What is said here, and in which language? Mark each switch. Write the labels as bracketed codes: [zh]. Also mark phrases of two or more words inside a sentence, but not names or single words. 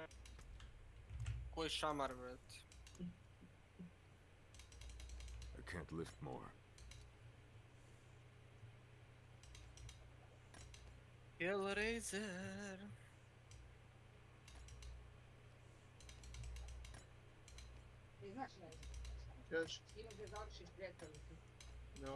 [sr] Koji šamar, bret. [en] I can't lift more. Hellraiser. [sr] Ti znaš ne? Kač? Imaš da završiš prijateljicu. No.